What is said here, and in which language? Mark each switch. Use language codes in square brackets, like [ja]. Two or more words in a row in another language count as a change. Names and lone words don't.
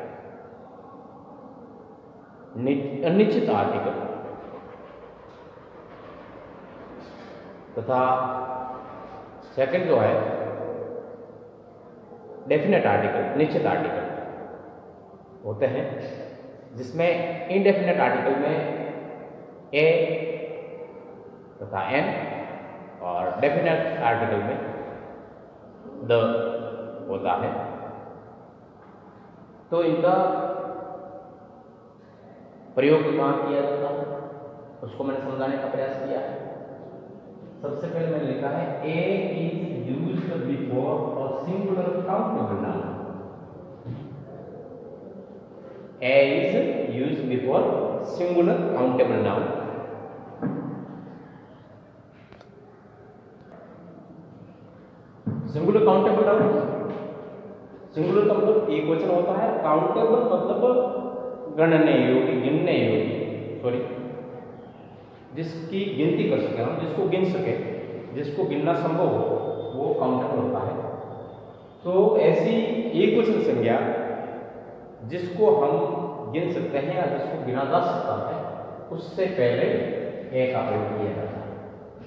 [hi] अनिश्चित आर्टिकल, तथा सेकंड जो है [en] definite article, [hi] निश्चित आर्टिकल होते हैं, जिसमें [en] indefinite article [hi] में ए तथा एन और [en] definite article [hi] में द होता है। तो इनका प्रयोग कहाँ किया जाता है उसको मैंने समझाने का प्रयास किया है। सबसे पहले मैंने लिखा है, [en] a is used before singular countable noun. A is used before singular countable noun. Singular countable noun, [hi] singular का मतलब एक वचन होता है, काउंटेबल मतलब गणने योग्य, गिनने योग्य, सॉरी, जिसकी गिनती कर सके हम, जिसको गिन सके, जिसको गिनना संभव हो, वो काउंटेबल होता है। तो ऐसी एक वचन संज्ञा जिसको हम गिन सकते हैं या जिसको गिना जा सकता है, उससे पहले ए का प्रयोग किया जाता है।